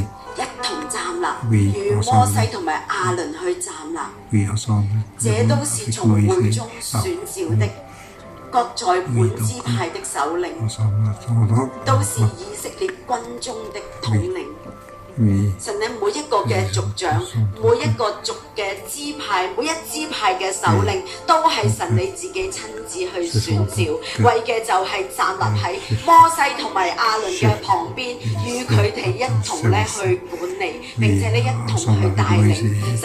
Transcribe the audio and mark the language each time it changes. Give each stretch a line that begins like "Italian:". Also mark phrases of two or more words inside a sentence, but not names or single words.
French: Oui, ensemble. Oui, ensemble. Avec Moïse et Aaron. Oui, donc, ensemble, attendons. Oui. Oui.
Cantonese: 個嘅族長，每一個族嘅支派，每一支派嘅首領，都係神你自己親自去選召，為嘅就係站立喺摩西同埋亞倫嘅旁邊，與佢哋一同咧去管理，並且咧一同去帶領。